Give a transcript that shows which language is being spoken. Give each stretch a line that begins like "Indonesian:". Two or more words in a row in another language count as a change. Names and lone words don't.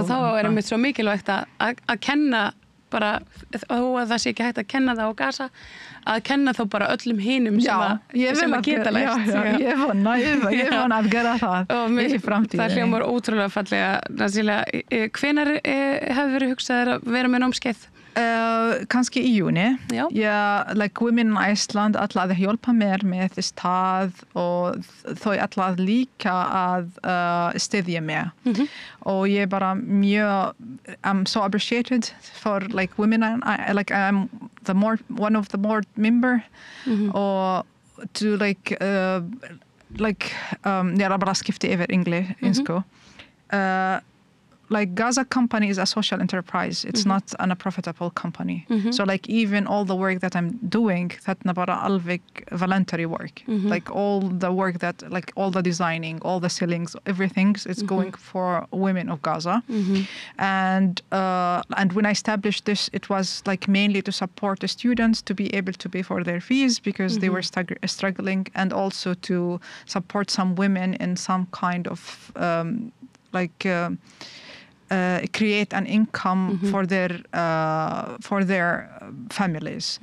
Icelandic: Og þá einmitt svo mikilvægt að kenna bara, og að það sé ekki hægt að kenna það á Gaza, að kenna þá bara öllum hinum sem að geta lært. Já, ég vona að gera það í framtíðinni. Það hljómar ótrúlega fallega, Nassília. Hvenær hefur verið hugsaðir að vera með námskeið? Kannski í júni. Women in Iceland ætla að hjálpa mér með stað og þau ætla að líka að styðja mér. Og ég bara
English: I'm so appreciated for women, I'm one of the board member
Icelandic: og to bara skipti yfir engelska.
English: Gaza company is a social enterprise. It's not a profitable company. So even all the work that I'm doing, that's
Icelandic: bara alveg
English: voluntary work. All the work that, all the designing, all the ceilings, everything is going for women of Gaza. And when I established this, it was mainly to support the students to be able to pay for their fees because they were struggling, and also to support some women in some kind of create an income for their families.